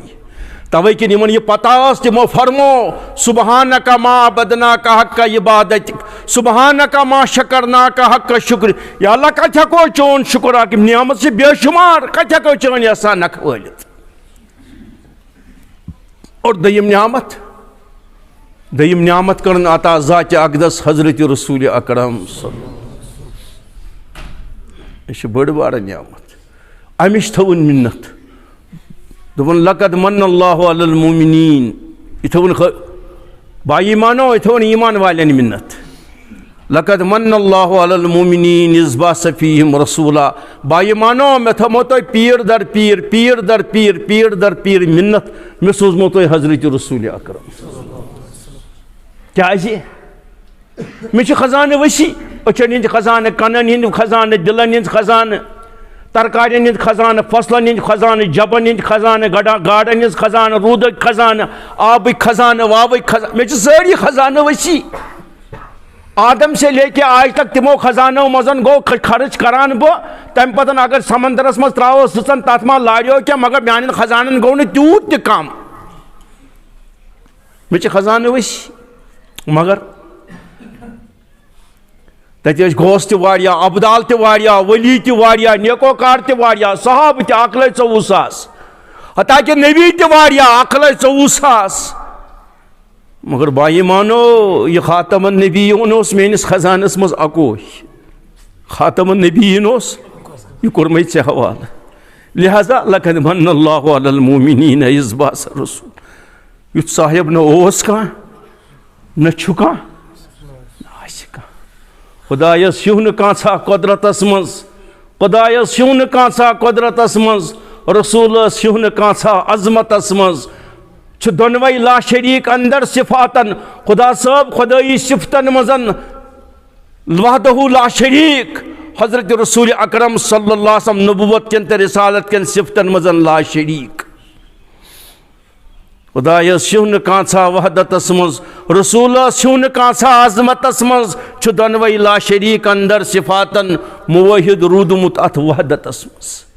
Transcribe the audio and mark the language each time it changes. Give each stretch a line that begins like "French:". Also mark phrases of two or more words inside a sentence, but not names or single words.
Kashmiri: توے کِنۍ یِمن یہِ پتہ ٲس تِمو فرمو
Arabic: سبحانک ما عبدناک حق عبادتک سبحانک ما شکرناک حق شکر.
Kashmiri: یا اللہ کتہِ ہٮ۪کو چون شُکر اکھ نعمت چھِ بے شُمار کتہِ ہٮ۪کو چٲنۍ احسان نکھٕ وٲلِتھ. اور دوٚیِم نعمت کٔرٕن عطا ذاتِ اقدس حضرت رسول اکرم صلی. یہِ چھِ بٔڑ بارٕ نعمت. امِچ تھٲوٕن مِنت. دوٚپُن
Arabic: لقد من اللہ علی المومنین.
Kashmiri: یہِ تھٲوٕن با ایمانو یہِ تھٲوٕن ایمان والٮ۪ن مِنت.
Arabic: لقد من اللہ علی المومنین اذ بعث فیہم رسولا.
Kashmiri: با ایمانو مےٚ تھٲومو تۄہہِ پیٖر در پیٖر مِنت. مےٚ سوٗزمو تۄہہِ حضرت رسول اکرم. کیٛازِ مےٚ چھِ خزانہٕ ؤسیع. أچھن ہٕنٛدۍ خزانہٕ کَنن ہٕنٛدۍ خزانہٕ دِلن ہٕنٛدۍ خزانہٕ ترکارٮ۪ن ہٕنٛدۍ خزانہٕ فصلن ہٕنٛدۍ خزانہٕ جبن ہٕنٛدۍ خزانہٕ گاڈن ہٕنٛز خزانہٕ روٗدٕکۍ خزانہٕ آبٕکۍ خزانہٕ وابٕکۍ خزانہٕ. مےٚ چھِ سٲری خزانہٕ ؤسیع.
Urdu: آدم سے لے کے آج تک
Kashmiri: تِمو خزانو منٛز گوٚو خرٕچ کران بہٕ. تمہِ پتہٕ اگر سمندرس منٛز تراوو سٕژن تتھ ما لاریو کینٛہہ مگر میانٮ۪ن خزانن گوٚو نہٕ تیوٗت تہِ کم. مےٚ چھِ خزانہٕ ؤسیع مگر تتہِ ٲسۍ گوس تہِ واریاہ ابدال تہِ واریاہ ولی تہِ واریاہ نیکوکار تہِ واریاہ صحابہٕ تہِ 1,24,000 حتاکہِ نبی تہِ واریاہ 1,24,000. مگر با ایمانو یہِ خاتم النبیٖن اوس میٲنِس خزانس منٛز اکوے. خاتم النبیٖن اوس یہِ کوٚرمَے ژےٚ حوالہٕ.
Arabic: لہذا لقد من اللہ علی المومنین اذ بعث رسول.
Kashmiri: یُتھ صاحب نہ اوس کانٛہہ نہ چھُ کانٛہہ نہ آسہِ کانٛہہ. خۄدایس ہیوٗ نہٕ کانٛژھا قۄدرتس منٛز. خۄدایس ہیوٗ نہٕ کانٛژھا قۄدرتس منٛز. رسوٗلس ہیوٗ نہٕ کانٛژھا عظمتس منٛز. چھ دونوئی
Arabic: لا شریک
Kashmiri: اندر صفاتن خدا صاحب خدائی صفتن مزن
Arabic: وحدہ لا شریک
Kashmiri: حضرت رسول اکرم
Arabic: صلی اللہ علیہ وسلم
Kashmiri: نبوت کن تہ رسالت کن صفتن مزن
Arabic: لا شریک
Kashmiri: خدا یس شون کانسا وحدتس مز رسول شون کانسا عظمتس مز چھ دونوئی
Arabic: لا شریک
Kashmiri: اندر صفاتن موحد رودمت ات وحدتس مز